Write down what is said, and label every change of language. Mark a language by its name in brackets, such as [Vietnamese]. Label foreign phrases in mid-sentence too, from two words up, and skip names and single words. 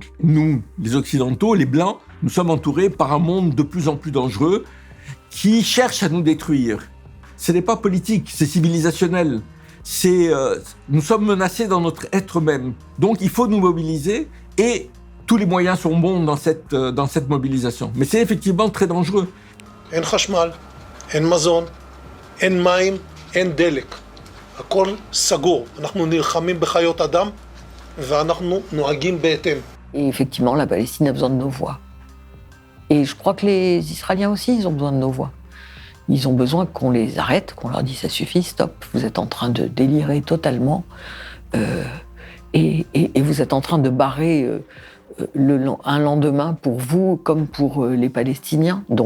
[French] Nous, les Occidentaux, les Blancs, nous sommes entourés par un monde de plus en plus dangereux qui cherche à nous détruire. Ce n'est pas politique, c'est civilisationnel. Nous sommes menacés dans notre être même. Donc il faut nous mobiliser et tous les moyens sont bons dans cette mobilisation. Mais c'est effectivement très dangereux. [Hebrew] אין חשמל, אין מזון, אין מים, אין דלק. הכל סגור. אנחנו נלחמים בחיות אדם ואנחנו נוהגים בהתאם. [French] Et effectivement, la Palestine a besoin de nos voix. Et je crois que les Israéliens aussi, ils ont besoin de nos voix. Ils ont besoin qu'on les arrête, qu'on leur dise « ça suffit, stop, vous êtes en train de délirer totalement et vous êtes en train de barrer un lendemain pour vous comme pour les Palestiniens, donc stop ».